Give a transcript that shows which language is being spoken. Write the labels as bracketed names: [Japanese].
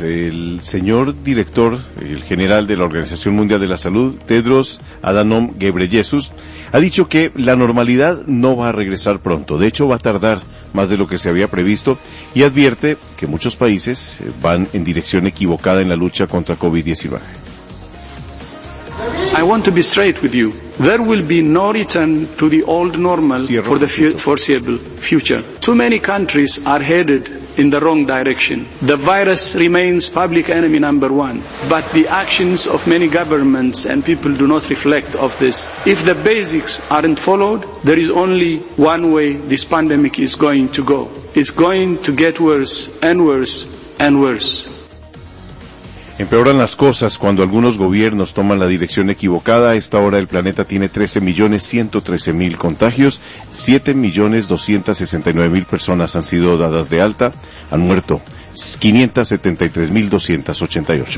[Spanish] El señor director, el general de la Organización Mundial de la Salud, Tedros Adhanom Ghebreyesus, ha dicho que la normalidad no va a regresar pronto. De hecho, va a tardar más de lo que se había previsto y advierte que muchos países van en dirección equivocada en la lucha contra COVID-19. [English] I want to be straight with you. There will be no return to the old normal for the foreseeable future. Too many countries are headed in the wrong direction. The virus remains public enemy number one, but the actions of many governments and people do not reflect of this. If the basics aren't followed, there is only one way this pandemic is going to go. It's going to get worse and worse and worse. [Spanish] Empeoran las cosas cuando algunos gobiernos toman la dirección equivocada. A esta hora el planeta tiene 13.113.000 contagios, 7.269.000 personas han sido dadas de alta, han muerto 573.288.